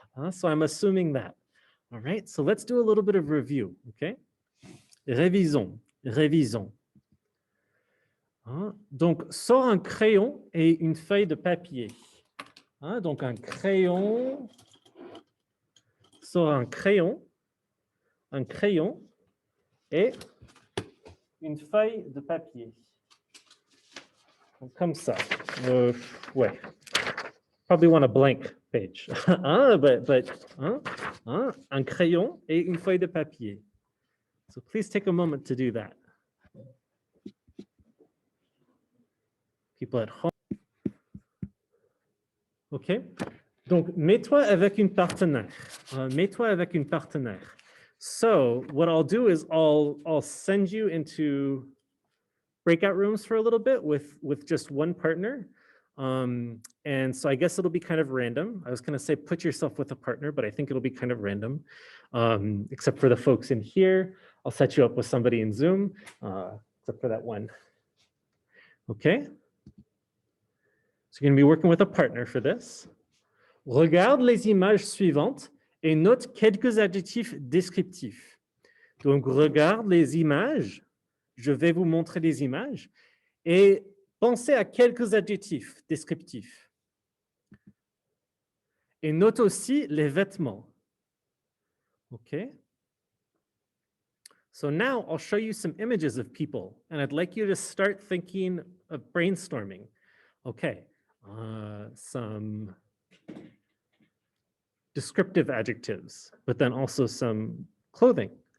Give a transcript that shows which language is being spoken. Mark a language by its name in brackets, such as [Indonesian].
[English] So I'm assuming that. All right, so let's do a little bit of review, okay? [French] Révisons, révisons. Hein? Donc, sors un crayon et une feuille de papier. Hein? Donc, un crayon, sors un crayon et une feuille de papier. Donc, comme ça. Ouais. [English] Probably want a blank page. [French] Hein? Hein? Un crayon et une feuille de papier. [English] So please take a moment to do that. People at home. OK? [French] Donc, mets-toi avec une partenaire. Mets-toi avec une partenaire. [English] So what I'll do is I'll send you into breakout rooms for a little bit with just one partner. And so I guess it'll be kind of random. I was going to say put yourself with a partner, but I think it'll be kind of random, except for the folks in here. I'll set you up with somebody in Zoom, except for that one. Okay? So you're going to be working with a partner for this. [French] Regarde les images suivantes et note quelques adjectifs descriptifs. Donc, regarde les images. Je vais vous montrer des images. Et pensez à quelques adjectifs descriptifs. Et note aussi les vêtements. OK? [English] So now I'll show you some images of people, and I'd like you to start thinking of brainstorming. Okay, some descriptive adjectives, but then also some clothing.